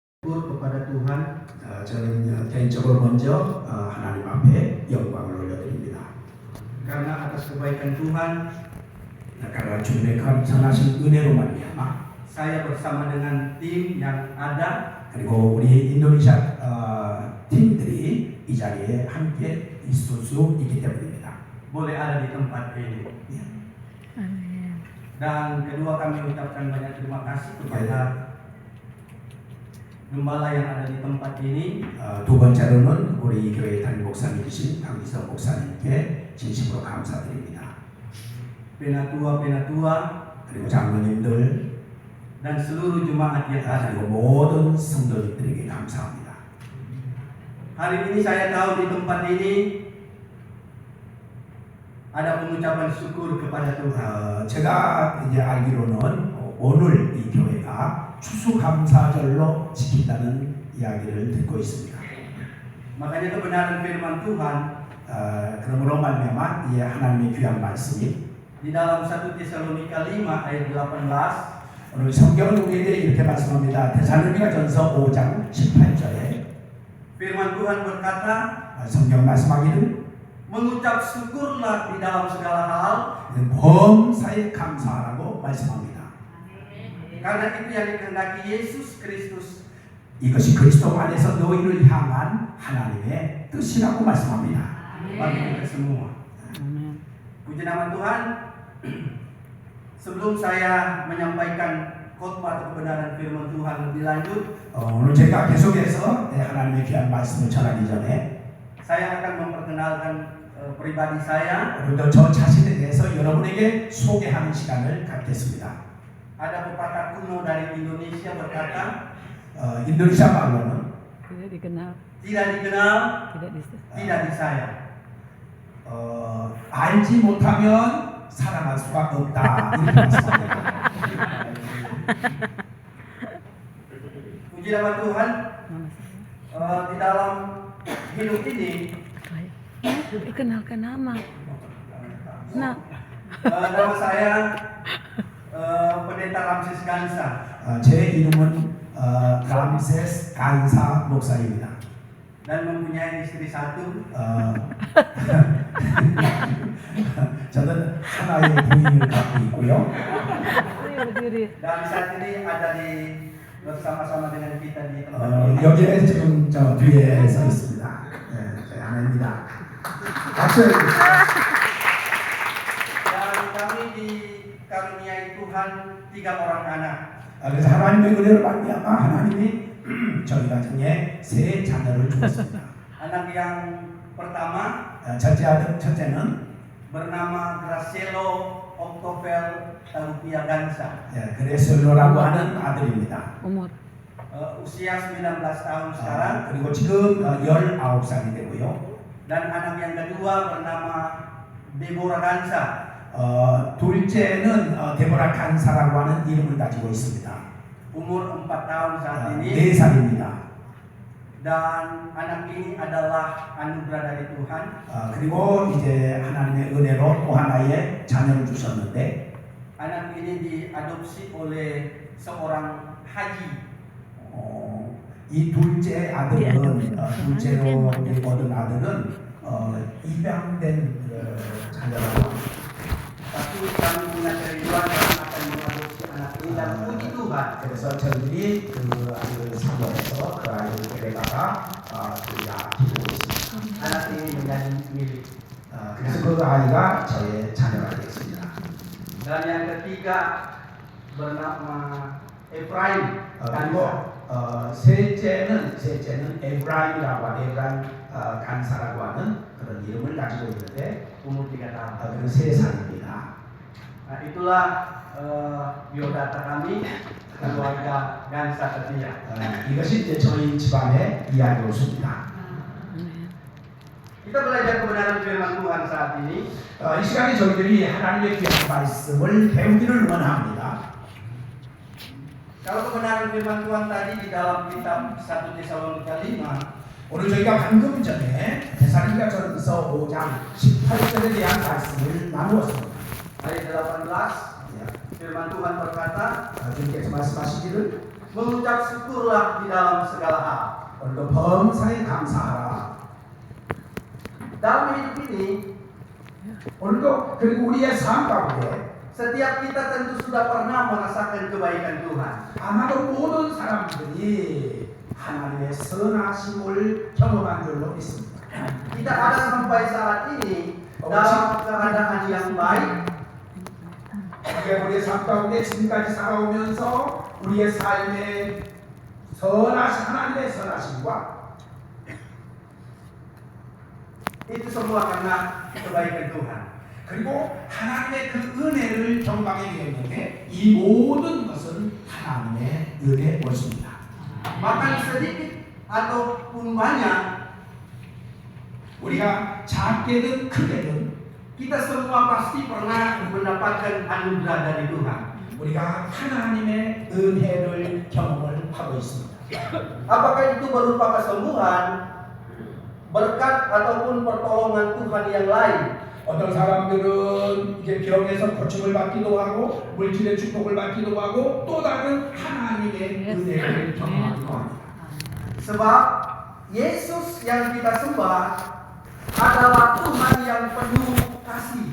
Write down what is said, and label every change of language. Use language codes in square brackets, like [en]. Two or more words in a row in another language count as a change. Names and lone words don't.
[id] kepada Tuhan, [ko] 저는 개인적으로 먼저 하나님 앞에 영광을 올려드립니다. [id] karena atas kebaikan Tuhan, [ko] karena 주님의 선하신 은혜로 말미암아 [id] saya bersama dengan tim yang ada [ko] 그리고 우리 인도네시아 팀들이 이 자리에 함께 있을 수 있기 때문입니다. [id] boleh ada di tempat ini. Dan kedua, kami ucapkan banyak terima kasih kepada gembala yang ada di tempat ini. [ko] 두 번째로는 우리 교회 담임 목사님이신 강기석 목사님께 진심으로 감사드립니다. [id] Penatua [ko] 그리고 장로님들 [id] dan seluruh jemaat yang ada. [ko] 그리고 모든 성도님들에게 감사합니다. [id] Hari ini saya tahu di tempat ini ada pengucapan syukur kepada Tuhan. [ko] 제가 이제 알기로는 오늘 이 교회가 추수감사절로 지킨다는 이야기를 듣고 있습니다. [id] Makanya kebenaran firman Tuhan [ko] 그러므로 말미암아 이 하나님의 귀한 말씀이 [id] di dalam 1 Tesalonika 5 ayat 18 [ko] 오늘 성경은 우리에게 이렇게 말씀합니다. 데살로니가전서 5장 18절에 [id] firman Tuhan berkata, [ko] 성경 말씀하기를 [id] mengucap syukurlah di dalam segala hal, [ko] 범사에 감사하라고 말씀합니다. [id] karena itu yang dikehendaki Yesus Kristus. [ko] 이것이 그리스도 안에서 너희를 향한 하나님의 뜻이라고 말씀합니다. [id] Bagi kita semua. Puji nama Tuhan. Sebelum saya menyampaikan khotbah atau kebenaran firman Tuhan lebih lanjut, [ko] 오늘 제가 계속해서 하나님의 귀한 말씀을 전하기 전에 [id] saya akan memperkenalkan pribadi saya. [ko] 오늘도 저 자신에 대해서 여러분에게 소개하는 시간을 갖겠습니다. [id] Ada pepatah kuno dari Indonesia berkata, [ko] 인도네시아 말로는 [id] tidak dikenal, tidak disayang. [ko] 알지 못하면 사랑할 수가 없다 이렇게 말씀합니다. [id] Puji nama Tuhan. Di dalam hidup ini, kenalkan nama. Nah, nama saya Pendeta Ramses Gansa. [ko] 제 이름은 람세스 간사 목사입니다. [id] Dan mempunyai istri satu. [ko] 저는 하나의 부인을 갖고 있고요. [id] Dan saat ini ada bersama-sama dengan kita di tempat ini. [ko] 여기에 지금 저 뒤에 서 있습니다. 네, 저희 아내입니다. 박수 해주세요. [id] Dan kami dikaruniai Tuhan 3 orang anak. [ko] 그래서 하나님의 은혜를 말미암아 하나님이 저희 가정에 3 자녀를 주었습니다. [id] Anak yang pertama [ko] 첫째는 [id] bernama Gracielo Octovel Tarupia Gansa. [ko] 그레솔로라고 하는 아들입니다. [id] umur Usia 19 tahun sekarang. [ko] 그리고 지금 19살이 되고요. [id] Dan anak yang kedua bernama Deborah Gansa. [ko] 둘째는 데보라 간사라고 하는 이름을 가지고 있습니다. [id] Umur 4 tahun saat ini. [ko] 4살입니다. [id] Dan anak ini adalah anugerah dari Tuhan. [ko] 그리고 이제 하나님의 은혜로 또 하나의 자녀를 주셨는데 [id] Anak ini diadopsi oleh seorang haji. [ko] 이 둘째 아들은 둘째로 얻은 아들은 입양된 자녀라고 합니다. [id] Tapi kami punya kerinduan dan akan mengadopsi anak ini dan puji Tuhan. [ko] 그래서 저희들이 그 아이를 사모해서 그 아이를 데려다가 키우고 있습니다. [id] Anak ini menjadi milik. [ko] 그래서 그 아이가 저의 자녀가 되겠습니다. [id] Dan yang ketiga bernama Efraim. [ko] 그리고 셋째는 에브라임이라고 하는 에브라임 간사라고 하는 그런 이름을 가지고 있는데 [id] Umur 3 tahun. [ko] 그는 3살입니다. [id] Nah, itulah biodata kami keluarga Gansa Setia. [ko] 이것이 이제 저희 집안의 이야기였습니다. [id] Kita belajar kebenaran firman Tuhan saat ini. [ko] 이 시간에 저희들이 하나님의 귀한 말씀을 배우기를 원합니다. [id] Kalau kebenaran firman Tuhan tadi di dalam kitab 1 Tesalonika 5, [ko] 오늘 저희가 방금 전에 데살로니가전서 5장 18절에 대한 말씀을 나누었습니다. [id] ayat 18 firman Tuhan berkata, [ko] 주님께서 말씀하시기를 [id] mengucap syukurlah di dalam segala hal. [ko] 오늘도 범사에 감사하라. [id] Dalam hidup ini, [ko] 오늘도 그리고 우리의 삶 가운데 [id] setiap kita tentu sudah pernah merasakan kebaikan Tuhan. [ko] 아마도 모든 사람들이 하나님의 선하심을 경험한 줄로 믿습니다. [id] Kita ada sampai saat ini dalam keadaan yang baik, [ko] 우리가 우리의 삶 가운데 지금까지 살아오면서 우리의 삶에 하나님의 선하심과 [id] itu semua karena kebaikan Tuhan. [ko] 그리고 하나님의 그 은혜를 경험하게 되었는데 이 모든 것은 하나님의 은혜의 것입니다. [id] Makan sedikit ataupun banyak, [ko] 우리가 작게든 크게든 [id] kita semua pasti pernah mendapatkan anugerah dari Tuhan. [ko] 우리가 하나님의 은혜를 경험을 하고 있습니다. [id] Apakah itu berupa kesembuhan, berkat ataupun pertolongan Tuhan yang lain? [ko] 어떤 사람들은 이제 병에서 고침을 받기도 하고 물질의 축복을 받기도 하고 또 다른 하나님의 은혜를 경험하기도 합니다. [id] Sebab Yesus yang kita sembah adalah Tuhan yang penuh kasih.